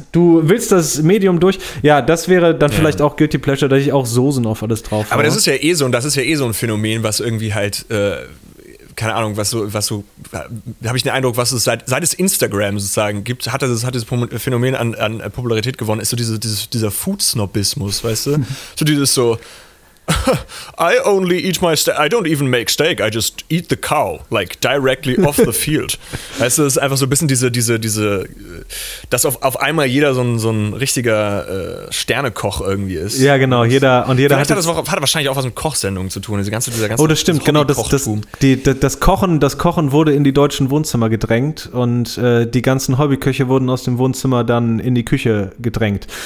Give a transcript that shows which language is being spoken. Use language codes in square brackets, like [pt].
[de] Du willst das Medium durch? Ja, das wäre dann vielleicht auch Guilty Pleasure, dass ich auch Soßen auf alles drauf habe. Aber das ist ja eh so, und das ist ja eh so ein Phänomen, was irgendwie halt, keine Ahnung, was so, habe ich den Eindruck, was es seit es Instagram sozusagen gibt, hat dieses Phänomen an Popularität gewonnen, ist so dieser Food-Snobismus, weißt du? So dieses so, [en] I only eat my steak, I don't even make steak, I just eat the cow, like directly off the field. [de] Weißt du, es ist einfach so ein bisschen diese, dass auf einmal jeder so ein richtiger Sternekoch irgendwie ist. Ja, genau, jeder und jeder. Vielleicht hat das wahrscheinlich auch was mit Kochsendungen zu tun, dieser ganze. Oh, das stimmt, das Kochen wurde in die deutschen Wohnzimmer gedrängt, und die ganzen Hobbyköche wurden aus dem Wohnzimmer dann in die Küche gedrängt.